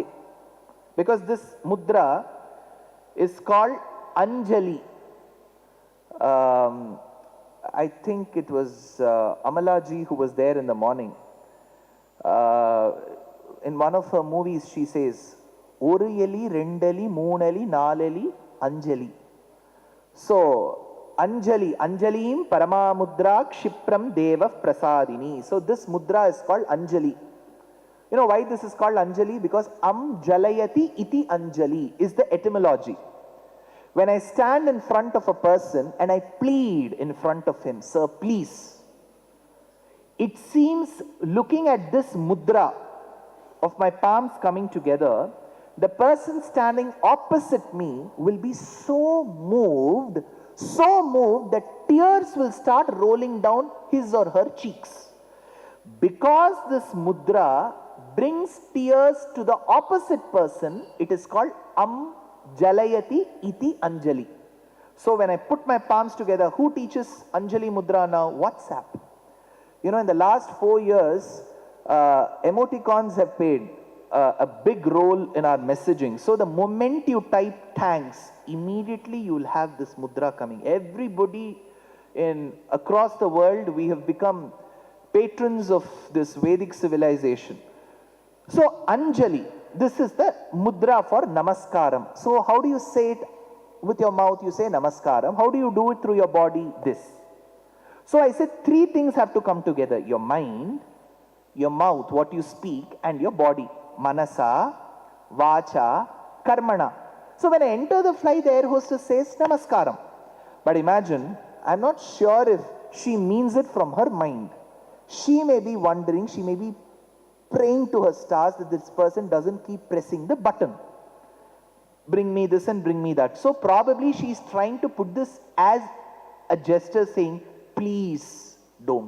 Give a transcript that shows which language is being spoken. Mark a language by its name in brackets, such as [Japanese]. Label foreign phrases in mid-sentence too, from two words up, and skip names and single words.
[English] Because this mudra is called Anjali. I think it was Amalaji who was there in the morning. In one of her movies, she says, [Tamil] "Oru eli, rendali, moonali, naalali, Anjali." [Sanskrit] So, Anjali, Anjalim Paramamudra Kshipram Deva Prasadini. [English] So this mudra is called Anjali. You know why this is called Anjali? Because [Sanskrit] Jalayati iti Anjali [English] is the etymology. When I stand in front of a person and I plead in front of him, "Sir, please." It seems, looking at this mudra of my palms coming together, the person standing opposite me will be so moved that tears will start rolling down his or her cheeks. Because this mudra brings tears to the opposite person, it is called [Sanskrit] jalayati iti anjali. [English] So when I put my palms together, who teaches Anjali Mudra now? WhatsApp. You know, in the last 4 years, emoticons have played a big role in our messaging. So the moment you type thanks, immediately you will have this mudra coming. Everybody across the world, we have become patrons of this Vedic civilization. So Anjali, this is the mudra for namaskaram. So how do you say it? With your mouth you say namaskaram. How do you do it through your body? This. So I said 3 things have to come together. Your mind, your mouth, what you speak, and your body. [Sanskrit] Manasa, vacha, karmana. [English] So when I enter the flight, the air hostess says namaskaram. But imagine, I'm not sure if she means it from her mind. She may be wondering, she may be praying to her stars that this person doesn't keep pressing the button. Bring me this and bring me that. So probably she's trying to put this as a gesture saying, please don't.